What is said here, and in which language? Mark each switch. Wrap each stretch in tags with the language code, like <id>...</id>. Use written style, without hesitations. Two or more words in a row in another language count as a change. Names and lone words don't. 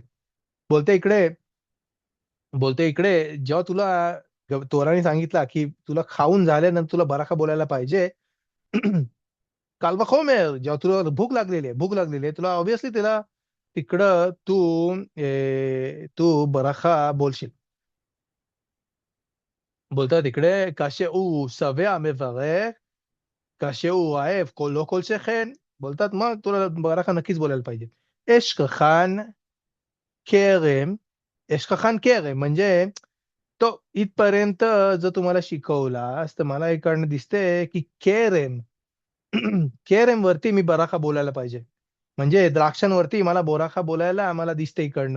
<mr>बोलते इकडे जेव्हा तुला तोराने सांगितला की तुला खाऊन झाल्यानंतर तुला बराखा बोलायला पाहिजे,</mr> <he>קל</he> <mr>וחומר जेव्हा तुला भूक लागलेली आहे तुला ऑब्व्हियसली तिला तिकडं तू बराखा बोलशील. बोलतात तिकडे</mr> <he>כאשר שבע מברך, כאשר רעב לא כל שכן.</he> <mr>बोलतात मग तुला बराखा नक्कीच बोलायला पाहिजे. एशकखान केरम म्हणजे तो इथपर्यंत जर तुम्हाला शिकवलास तर मला इकडनं दिसते की केरम वरती मी बराखा बोलायला पाहिजे, म्हणजे द्राक्षांवरती मला बोराखा बोलायला मला दिसते इकडनं.</mr>